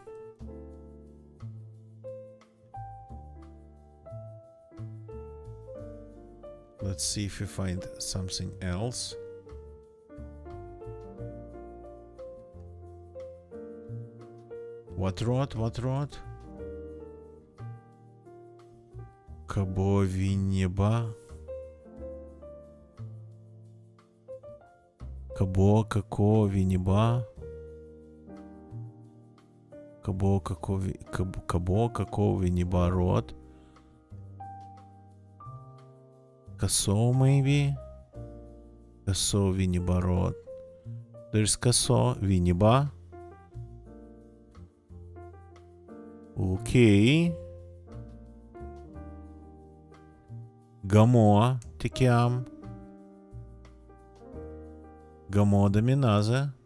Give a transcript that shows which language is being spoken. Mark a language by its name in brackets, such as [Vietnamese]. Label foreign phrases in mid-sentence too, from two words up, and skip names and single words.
[English] Let's see if we find something else. What road? What road? Кабо-Винеба. Кабо-Како-Винеба. Кабо-Како-Винеба road. Kaso maybe? Kaso Viniba road. There's Kaso Viniba. Okay. Gamoa Tikiam. Gamoa Deminaze.